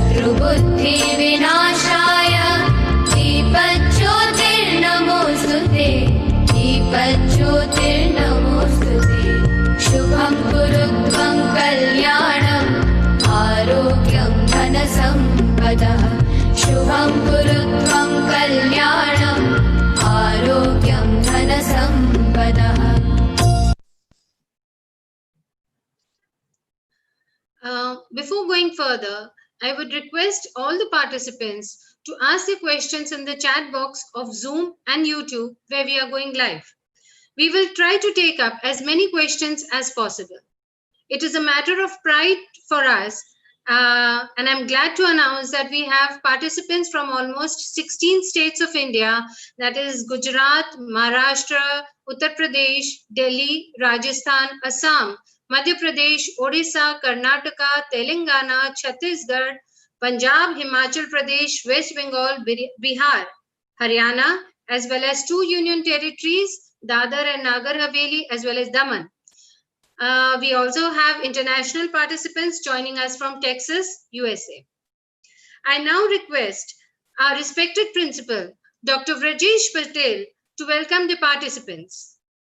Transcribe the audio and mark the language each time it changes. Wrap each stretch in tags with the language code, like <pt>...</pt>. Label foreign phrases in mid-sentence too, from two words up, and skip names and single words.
<sa>दुर्बुद्धिविनाशाय दीपज्योतिर्नमोऽस्तुते दीपज्योतिर्नमोऽस्तुते शुभं कुरु त्वं कल्याणम् आरोग्यं धनसम्पदः शुभं कुरु त्वं कल्याणम् आरोग्यं धनसम्पदः.</sa> <en>Before going further, I would request all the participants to ask their questions in the chat box of Zoom and YouTube where we are going live. We will try to take up as many questions as possible. It is a matter of pride for us, and I'm glad to announce that we have participants from almost 16 states of India, that is Gujarat, Maharashtra, Uttar Pradesh, Delhi, Rajasthan, Assam, Madhya Pradesh, Odisha, Karnataka, Telangana, Chhattisgarh, Punjab, Himachal Pradesh, West Bengal, Bihar, Haryana, as well as 2 union territories, Dadar and Nagar Haveli, as well as Daman. We also have international participants joining us from Texas, USA. I now request our respected principal, Dr. Vrajesh Patel, to welcome the participants.</en>